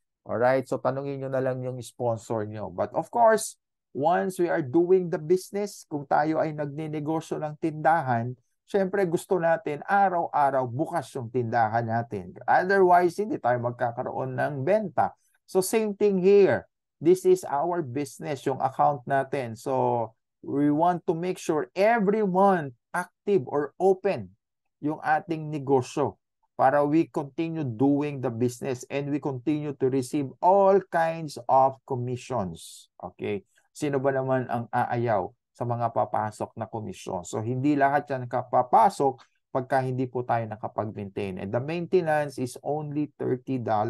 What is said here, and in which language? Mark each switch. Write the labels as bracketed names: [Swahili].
[English] Alright? So [Filipino] tanungin nyo na lang yung sponsor nyo. [English] But of course, once we are doing the business, [Filipino] kung tayo ay nagninegosyo ng tindahan, syempre gusto natin araw-araw bukas yung tindahan natin. [English] Otherwise, [Filipino] hindi tayo magkakaroon ng benta. [English] So same thing here. This is our business, [Filipino] yung account natin. [English] So we want to make sure every month active or open [Filipino] yung ating negosyo para [English] we continue doing the business and we continue to receive all kinds of commissions. Okay? [Filipino] Sino ba naman ang aayaw sa mga papasok na komisyon? So hindi lahat yan kapapasok pagka hindi po tayo nakapag-maintain. [English] And the maintenance is only $30.